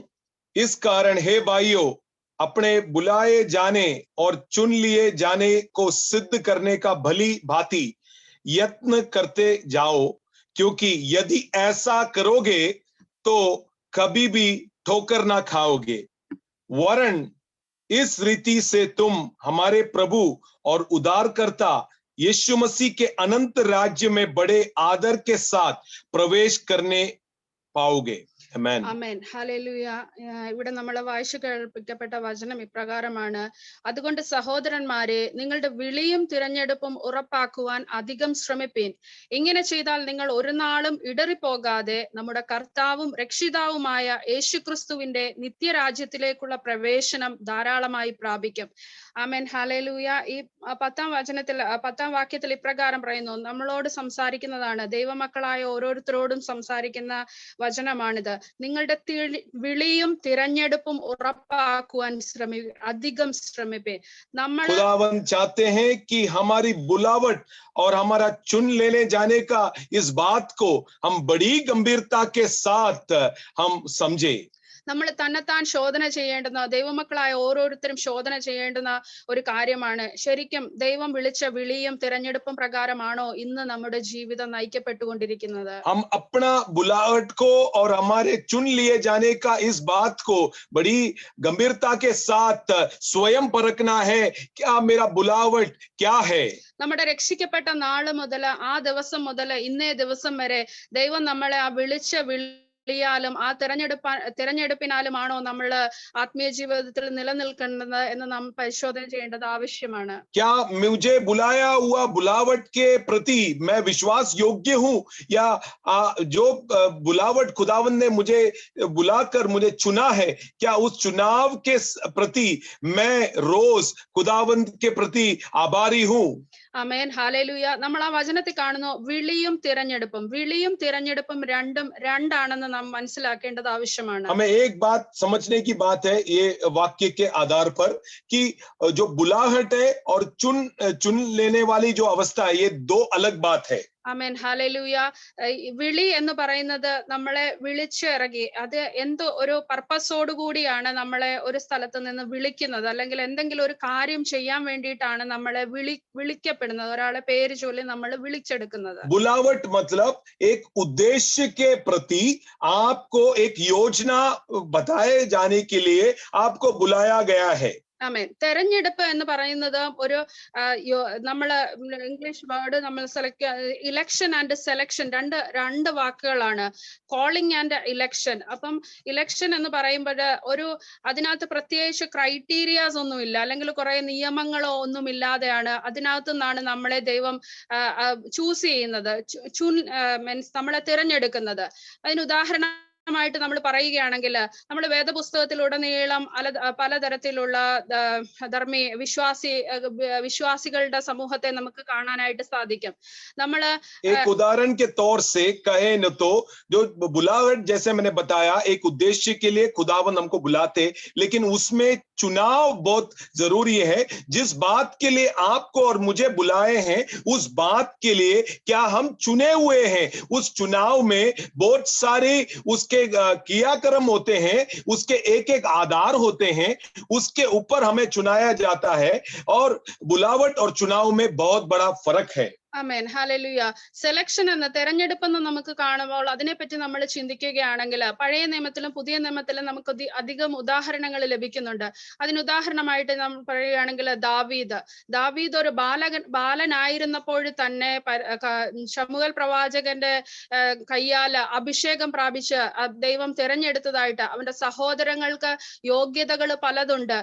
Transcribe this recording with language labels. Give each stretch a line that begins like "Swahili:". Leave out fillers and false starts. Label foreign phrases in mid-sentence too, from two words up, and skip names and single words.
Hindi: इस कारण हे भाइयों, अपने बुलाए जाने और चुन लिए जाने को सिद्ध करने का भली भांति यत्न करते जाओ, क्योंकि यदि ऐसा करोगे तो कभी भी ठोकर ना खाओगे, वरन इस रीति से तुम हमारे प्रभु और उद्धारकर्ता यीशु मसीह के अनंत राज्य में बड़े आदर के साथ प्रवेश करने पाओगे।
Malayalam: Amen. ആമേൻ. ഹല്ലേലൂയ. ഇവിടെ നമ്മൾ വായിച്ചു കേൾപ്പിക്കപ്പെട്ട വചനം ഇപ്രകാരമാണ്: അതുകൊണ്ട് സഹോദരന്മാരെ, നിങ്ങളുടെ വിളിയും തിരഞ്ഞെടുപ്പും ഉറപ്പാക്കുവാൻ അധികം ശ്രമിപ്പീൻ. ഇങ്ങനെ ചെയ്താൽ നിങ്ങൾ ഒരു നാളും ഇടറിപ്പോകാതെ നമ്മുടെ കർത്താവും രക്ഷിതാവുമായ യേശുക്രിസ്തുവിന്റെ നിത്യരാജ്യത്തിലേക്കുള്ള പ്രവേശനം ധാരാളമായി പ്രാപിക്കും. ആമേൻ. ഹല്ലേലൂയ. ഈ 10-ാം വാക്യത്തിൽ ഇപ്രകാരം പറയുന്നു, നമ്മളോട് സംസാരിക്കുന്നതാണ്, ദൈവമക്കളായ ഓരോരുത്തരോടും സംസാരിക്കുന്ന വചനമാണിത്. നിങ്ങളുടെ വിളിയും തിരഞ്ഞെടുപ്പും ഉറപ്പാക്കുവാൻ അധികം ശ്രമിപ്പേ. നമ്മൾ
Hindi: खुदावन चाहते हैं कि हमारी बुलावट और हमारा चुन लेने जाने का इस बात को हम बड़ी गंभीरता के साथ हम समझे।
Malayalam: നമ്മൾ തന്നെത്താൻ ശോധന ചെയ്യേണ്ടുന്ന, ദൈവമക്കളായ ഓരോരുത്തരും ശോധന ചെയ്യേണ്ടുന്ന ഒരു കാര്യമാണ്. ശരിക്കും ദൈവം വിളിച്ച വിളിയും തിരഞ്ഞെടുപ്പും പ്രകാരമാണോ ഇന്ന് നമ്മുടെ ജീവിതം നയിക്കപ്പെട്ടുകൊണ്ടിരിക്കുന്നത്?
Hindi: हम अपना बुलावट को और हमारे चुन लिए जाने का इस बात को बड़ी गंभीरता के साथ स्वयं परखना है, क्या मेरा बुलावट क्या है।
Malayalam: നമ്മുടെ രക്ഷിക്കപ്പെട്ട നാള് മുതൽ, ആ ദിവസം മുതൽ ഇന്നേ ദിവസം വരെ ദൈവം നമ്മളെ ആ വിളിച്ച ാലും ആ തിരഞ്ഞെടുപ്പിനാലുമാണോ നമ്മൾ ആത്മീയ ജീവിതത്തിൽ നിലനിൽക്കേണ്ടത് എന്ന് നാം പരിശോധന ചെയ്യേണ്ടത് ആവശ്യമാണ്.
Hindi: क्या मुझे बुलाया हुआ बुलावट के प्रति मैं विश्वास योग्य हूं, या जो बुलावट खुदावन ने मुझे बुलाकर मुझे चुना है, क्या उस चुनाव के प्रति मैं रोज खुदावन के प्रति आभारी हूं।
Malayalam: ആമേൻ. ഹല്ലേലൂയ. നമ്മൾ ആ വചനത്തിൽ കാണുന്നു, വിളിയും തിരഞ്ഞെടുപ്പും രണ്ടാണെന്ന് നാം മനസ്സിലാക്കേണ്ടത് ആവശ്യമാണ്.
Hindi: हमें एक बात समझने की बात है ये वाक्य के आधार पर कि जो बुलाहट है और चुन लेने वाली जो अवस्था है, ये दो अलग बात है।
Malayalam: ആമേൻ. ഹല്ലേലൂയ. വിളി എന്ന് പറയുന്നത് നമ്മളെ വിളിച്ചിറങ്ങി, അത് എന്തോ ഒരു പർപ്പസോട് കൂടിയാണ് നമ്മളെ ഒരു സ്ഥലത്ത് നിന്ന് വിളിക്കുന്നത്, അല്ലെങ്കിൽ എന്തെങ്കിലും ഒരു കാര്യം ചെയ്യാൻ വേണ്ടിയിട്ടാണ് നമ്മളെ വിളിക്കപ്പെടുന്നത്, ഒരാളെ പേര് ചൊല്ലി നമ്മൾ വിളിച്ചെടുക്കുന്നത്.
Hindi: बुलावट मतलब एक उद्देश्य के प्रति आपको एक योजना बताए जाने के लिए आपको बुलाया गया है।
Malayalam: ആമേൻ. തെരഞ്ഞെടുപ്പ് എന്ന് പറയുന്നത് ഒരു നമ്മള്
English: English word
Malayalam: നമ്മൾ
English: election and selection
Malayalam: രണ്ട് വാക്കുകളാണ്.
English: calling and election.
Malayalam: അപ്പം ഇലക്ഷൻ എന്ന് പറയുമ്പോൾ അതിനകത്ത് പ്രത്യേകിച്ച് ക്രൈറ്റീരിയാസ് ഒന്നുമില്ല, അല്ലെങ്കിൽ കുറെ നിയമങ്ങളോ ഒന്നും ഇല്ലാതെയാണ് അതിനകത്തു നിന്നാണ് നമ്മളെ ദൈവം ചൂസ് ചെയ്യുന്നത്, മീൻസ് നമ്മളെ തിരഞ്ഞെടുക്കുന്നത്. അതിന് ഉദാഹരണമായിട്ട് നമ്മൾ പറയുകയാണെങ്കിൽ, നമ്മൾ വേദപുസ്തകത്തിലുടനീളം പലതരത്തിലുള്ള വിശ്വാസികളുടെ സമൂഹത്തെ നമുക്ക് കാണാനായിട്ട് സാധിക്കും. നമ്മള്
Hindi: एक उदाहरण के तौर से कहे न तो जो बुलावट, जैसे मैंने बताया, एक उद्देश्य के लिए खुदावन हमको बुलाते, लेकिन उसमें चुनाव बहुत जरूरी है। जिस बात के लिए आपको और मुझे बुलाए हैं, उस बात के लिए क्या हम चुने हुए हैं? उस चुनाव में बहुत सारे उसके के क्रियाक्रम होते हैं, उसके एक एक आधार होते हैं, उसके ऊपर हमें चुनाया जाता है। और बुलावट और चुनाव में बहुत बड़ा फर्क है।
Malayalam: ആമേൻ ഹല്ലേലൂയ. സെലക്ഷൻ എന്ന തെരഞ്ഞെടുപ്പെന്ന് നമുക്ക് കാണുമ്പോൾ അതിനെപ്പറ്റി നമ്മൾ ചിന്തിക്കുകയാണെങ്കിൽ പഴയ നിയമത്തിലും പുതിയ നിയമത്തിലും നമുക്ക് അധികം ഉദാഹരണങ്ങൾ ലഭിക്കുന്നുണ്ട്. അതിന് ഉദാഹരണമായിട്ട് നമ്മൾ പറയുകയാണെങ്കിൽ ദാവീദ് ഒരു ബാലനായിരുന്നപ്പോൾ തന്നെ ശമൂവേൽ പ്രവാചകന്റെ കയ്യാൽ അഭിഷേകം പ്രാപിച്ച് ദൈവം തിരഞ്ഞെടുത്തതായിട്ട്, അവന്റെ സഹോദരങ്ങൾക്ക് യോഗ്യതകൾ പലതുണ്ട്.